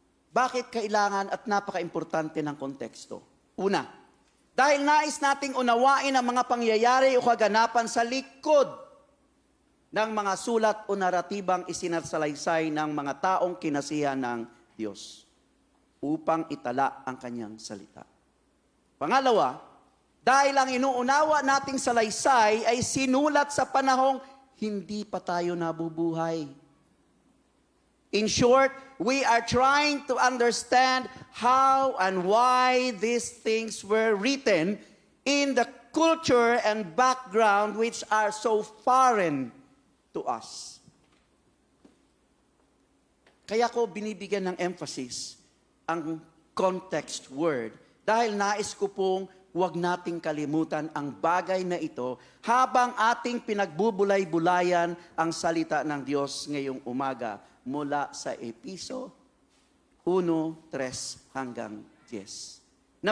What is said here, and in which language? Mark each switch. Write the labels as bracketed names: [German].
[Filipino] Bakit kailangan at napaka-importante ng konteksto? Una, dahil nais nating unawain ang mga pangyayari o kaganapan sa likod ng mga sulat o naratibang isinasalaysay ng mga taong kinasihan ng Diyos upang itala ang kanyang salita. Pangalawa, dahil ang inuunawa nating salaysay ay sinulat sa panahong hindi pa tayo nabubuhay. [English] In short, we are trying to understand how and why these things were written in the culture and background which are so foreign to us. [Filipino] Kaya ko binibigyan ng emphasis ang context word dahil nais ko pong huwag nating kalimutan ang bagay na ito habang ating pinagbubulay-bulayan ang salita ng Diyos ngayong umaga mula sa Episo 1:3 hanggang 10.